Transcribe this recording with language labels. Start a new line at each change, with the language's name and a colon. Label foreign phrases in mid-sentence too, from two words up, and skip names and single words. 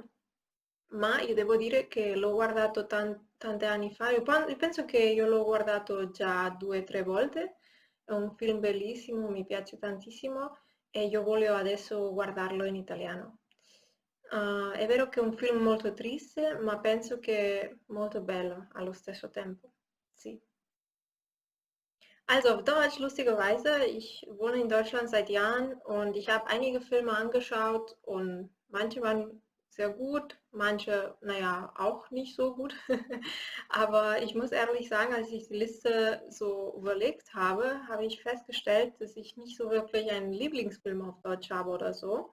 Italian: Ma io devo dire che l'ho guardato tanti anni fa, io penso che io l'ho guardato già 2 o 3 volte, è un film bellissimo, mi piace tantissimo e io voglio adesso guardarlo in italiano. È vero che è un film molto triste, ma penso che è molto bello allo stesso tempo. Sì.
German: Also auf Deutsch, lustigerweise, ich wohne in Deutschland seit Jahren und ich habe einige Filme angeschaut und manche waren sehr gut, manche, naja, auch nicht so gut. Aber ich muss ehrlich sagen, als ich die Liste so überlegt habe, habe ich festgestellt, dass ich nicht so wirklich einen Lieblingsfilm auf Deutsch habe oder so.